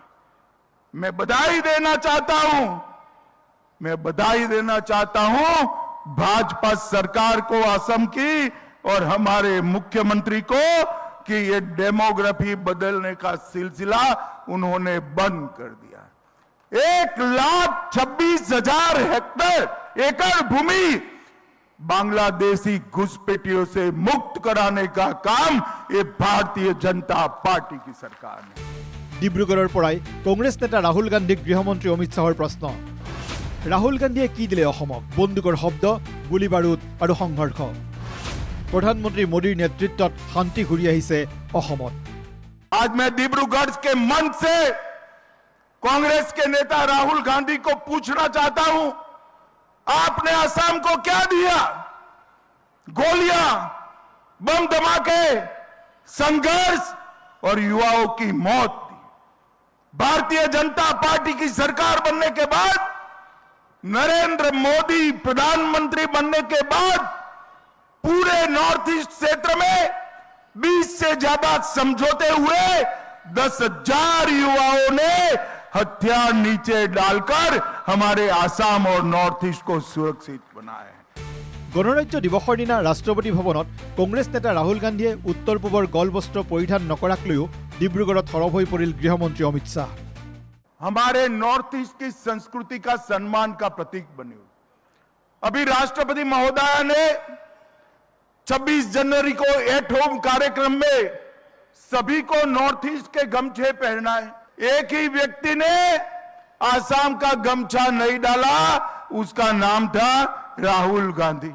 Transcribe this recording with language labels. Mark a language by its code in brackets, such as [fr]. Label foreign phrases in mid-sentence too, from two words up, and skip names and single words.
[hi] मैं बधाई देना चाहता हूं भाजपा सरकार को, असम की और हमारे मुख्यमंत्री को कि ये डेमोग्राफी बदलने का सिलसिला उन्होंने बंद कर दिया। 1,26,000 हेक्टेयर एकड़ भूमि बांग्लादेशी घुसपैठियों से मुक्त कराने का काम ये भारतीय जनता पार्टी की सरकार ने। [as] ডিব্ৰুগড়ৰ পৰাই কংগ্ৰেছ নেতা ৰাহুল গান্ধীক গৃহমন্ত্ৰী অমিত শ্বাহৰ প্ৰশ্ন। ৰাহুল গান্ধীয়ে কি দিলে অসমক? বন্দুকৰ শব্দ, গুলী বাৰুদ আৰু সংঘৰ্ষ। প্ৰধানমন্ত্ৰী মোদীৰ নেতৃত্বত শান্তি ঘূৰি আহিছে অসমত। [hi] आज मैं डिब्रूगढ़ के मंच से कांग्रेस के नेता राहुल गांधी को पूछना चाहता हूं, आपने असम को क्या दिया? गोलियां, बम धमाके, संघर्ष और युवाओं की मौत दी। भारतीय जनता पार्टी की सरकार बनने के बाद, नरेंद्र मोदी प्रधानमंत्री बनने के बाद पूरे नॉर्थ ईस्ट क्षेत्र में 20 से ज्यादा समझौते हुए 10,000 युवाओं ने हथियार नीचे डालकर हमारे आसाम और नॉर्थ ईस्ट को सुरक्षित बनाया है। [as] গণৰাজ্য দিৱসৰ দিনা ৰাষ্ট্ৰপতি ভৱনত কংগ্ৰেছ নেতা ৰাহুল গান্ধীয়ে উত্তৰ পূবৰ গলবস্ত্ৰ পৰিধান নকৰাক লৈও ডিব্ৰুগড়ত সৰব হৈ পৰিল গৃহমন্ত্ৰী অমিত শাহ। [hi] हमारे नॉर्थ ईस्ट की संस्कृति का सम्मान का प्रतीक बनी हुई। अभी राष्ट्रपति महोदय ने 26 जनवरी को [en] at home [hi] कार्यक्रम में सभी को नॉर्थ ईस्ट के गमछे पहनाए। एक ही व्यक्ति ने आसाम का गमछा नहीं डाला, उसका नाम था राहुल गांधी।